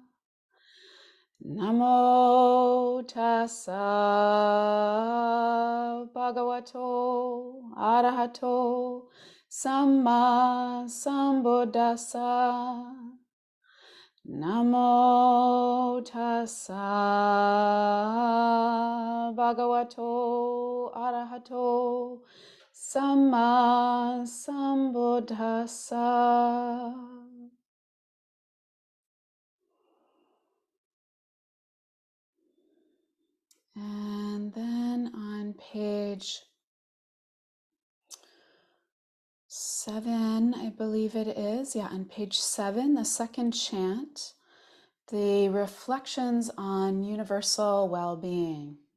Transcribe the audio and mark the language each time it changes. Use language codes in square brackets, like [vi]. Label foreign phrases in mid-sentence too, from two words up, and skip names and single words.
[pi] Namo Tassa Bhagavato Arahato Samma Sambuddhassa. Namo Tassa Bhagavato Arahato Samma Sambuddhassa. [en] And then on page 7, I believe it is. Yeah, on page 7, the second chant, the reflections on universal well-being.